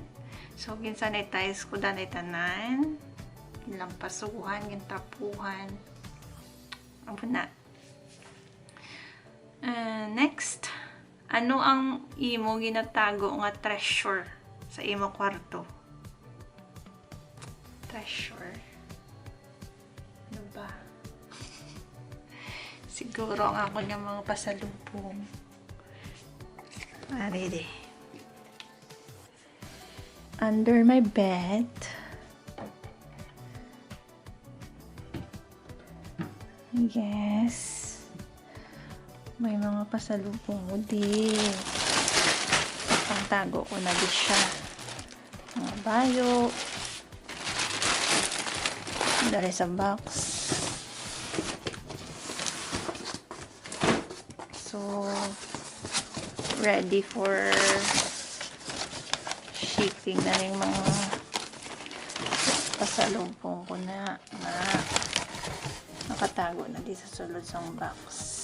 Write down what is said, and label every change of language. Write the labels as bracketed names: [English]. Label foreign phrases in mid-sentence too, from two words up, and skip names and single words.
[Hiligaynon] So ginsanitize ko danay tanan. Ginlampasuhan, gintapuhan. Amo na. Next, ano ang imo ginatago nga treasure sa imo kwarto? Treasure. Ano ba? Siguro ang ako ng mga pasalubong. [English] Ready. Under my bed. Yes. [Hiligaynon] May mga pasalubong ko din. Pangtago ko na din siya. Mga bayo. Dari sa box. [Filipino] So, [English] ready for shipping [Filipino] na yung mga pasalubong ko na nakatago na di [Hiligaynon] sa sulod sa box.